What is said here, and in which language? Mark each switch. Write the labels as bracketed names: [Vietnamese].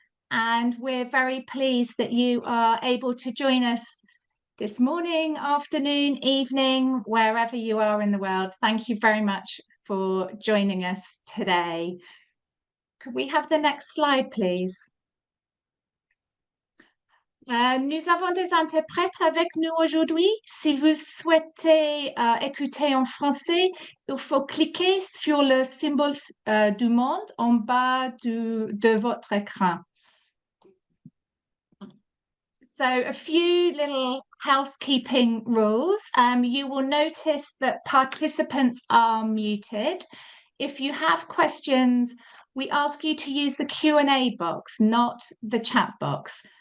[English] And we're very pleased that you are able to join us this morning, afternoon, evening, wherever you are in the world. Thank you very much for joining us today. Could we have the next slide, please? [French] Nous avons des interprètes avec nous aujourd'hui. Si vous souhaitez écouter en français, il faut cliquer sur le symbole du monde en bas de votre écran. [English] So a few little housekeeping rules. You will notice that participants are muted. If you have questions, we ask you to use the Q&A box, not the chat box.